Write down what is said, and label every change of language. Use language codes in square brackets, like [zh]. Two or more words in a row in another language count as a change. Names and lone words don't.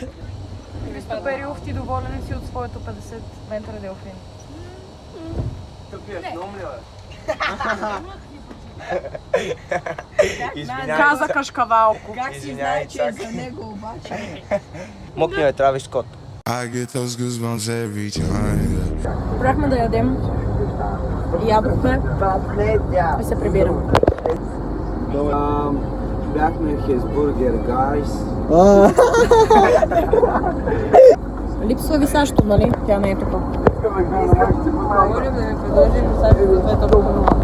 [bg] Христо Перилов, ти доволен ли си от своето 50 метра делфин? Каза кашкавалко. Как си знае, че е за него обаче? Мокни ме, Травис Скот. [en] I get those goosebumps every time. [bg] Брахме да ядем. Ядохме и се прибираме. Бяхме в Хесбургер, гайс. Липсва ви Сашто, нали? Тя не е тук. Говорим да ми предложим Сашо да сме толкова.